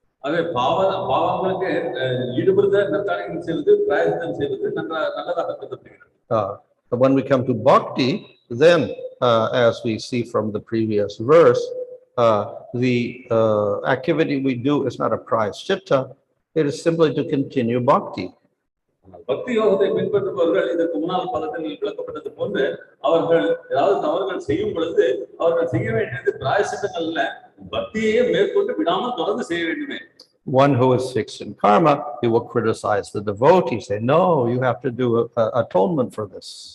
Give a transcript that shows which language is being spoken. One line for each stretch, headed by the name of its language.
Tamil: ஆகவே பாவங்களுக்கு ஈடுபடுத்த நற்காரியங்கள் செய்வது, பிராயசித்தம் செய்வது நல்லதாக கருதப்படுகிறது.
English: But when we come to bhakti, then as we see from the previous verse, the activity we do is not a prayaśchitta, it is simply to continue bhakti.
Tamil: பக்தி யோகத்தை பின்பற்றுபவர்கள் இதற்கு முன்னால் பதத்தில் விளக்கப்பட்டது போன்று அவர்கள் ஏதாவது தவறுகள் செய்யும் பொழுது அவர்கள் செய்ய வேண்டியது பிராயசித்தங்கள் அல்ல, பக்தியையே மேற்கொண்டு விடாமல் தொடர்ந்து செய்ய வேண்டுமே.
English: One who is fixed in karma, he will criticize the devotee, say, no, you have to do atonement for this.